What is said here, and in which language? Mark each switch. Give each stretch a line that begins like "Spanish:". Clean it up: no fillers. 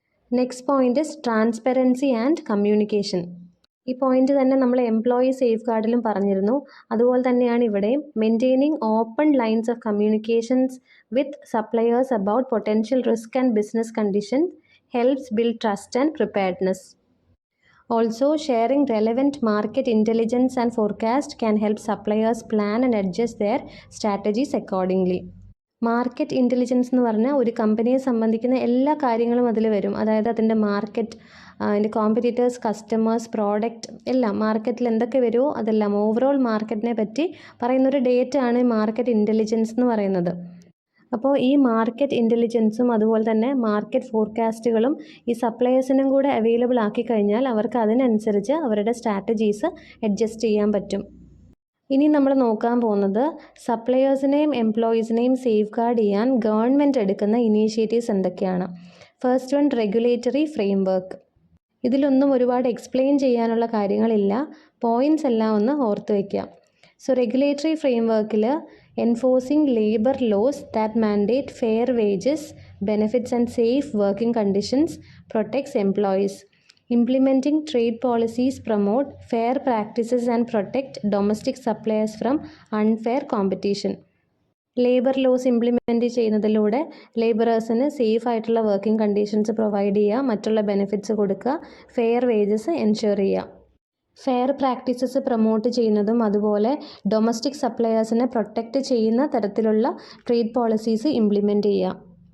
English: Next point is transparency and communication.
Malayalam: ഈ point തന്നെ നമ്മൾ എംപ്ലോയി സേഫ് ഗാർഡിലും പറഞ്ഞിരുന്നു. അതുപോലെ തന്നെയാണ് ഇവിടെയും.
English: Maintaining open lines of communications with suppliers about potential risk and business conditions helps build trust and preparedness. Also, sharing relevant market intelligence and forecast can help suppliers plan and adjust their strategies accordingly.
Malayalam: Market intelligence എന്ന് പറഞ്ഞാൽ ഒരു കമ്പനിയെ സംബന്ധിക്കുന്ന എല്ലാ കാര്യങ്ങളും അതിൽ വരും. അതായത് അതിൻ്റെ മാർക്കറ്റ്, അതിൻ്റെ കോമ്പറ്റീറ്റേഴ്സ്, കസ്റ്റമേഴ്സ്, പ്രോഡക്റ്റ് എല്ലാം, മാർക്കറ്റിൽ എന്തൊക്കെ വരുമോ അതെല്ലാം, ഓവറോൾ മാർക്കറ്റിനെ പറ്റി പറയുന്നൊരു ഡേറ്റ ആണ് മാർക്കറ്റ് ഇൻ്റലിജൻസ് എന്ന് പറയുന്നത്. അപ്പോൾ ഈ മാർക്കറ്റ് ഇൻ്റലിജൻസും അതുപോലെ തന്നെ മാർക്കറ്റ് ഫോർകാസ്റ്റുകളും ഈ സപ്ലയേഴ്സിനും കൂടെ അവൈലബിൾ ആക്കി കഴിഞ്ഞാൽ അവർക്ക് അതിനനുസരിച്ച് അവരുടെ സ്ട്രാറ്റജീസ് അഡ്ജസ്റ്റ് ചെയ്യാൻ പറ്റും. ഇനി നമ്മൾ നോക്കാൻ പോകുന്നത് സപ്ലയേഴ്സിനെയും എംപ്ലോയീസിനെയും സേഫ് ഗാർഡ് ചെയ്യാൻ ഗവൺമെൻറ് എടുക്കുന്ന ഇനീഷ്യേറ്റീവ്സ് എന്തൊക്കെയാണ്. First one, regulatory framework. ഇതിലൊന്നും ഒരുപാട് എക്സ്പ്ലെയിൻ ചെയ്യാനുള്ള കാര്യങ്ങളില്ല, പോയിൻറ്റ്സ് എല്ലാം ഒന്ന് ഓർത്ത് വയ്ക്കുക.
English: So regulatory ഫ്രെയിംവർക്കിൽ enforcing labour laws that mandate fair wages, benefits and safe working conditions, protects employees. Implementing trade policies promote fair practices and protect domestic suppliers from unfair competition.
Malayalam: Labour laws implement ചെയ്യുന്നതിലൂടെ ലേബറേഴ്സിന് safe ആയിട്ടുള്ള working conditions provide ചെയ്യുക, മറ്റുള്ള benefits കൊടുക്കുക, fair wages ensure ചെയ്യുക. Fair practices promote ചെയ്യുന്നതും അതുപോലെ domestic സപ്ലയേഴ്സിനെ protect ചെയ്യുന്ന തരത്തിലുള്ള ട്രേഡ് പോളിസീസ് ഇംപ്ലിമെൻറ്റ് ചെയ്യുക.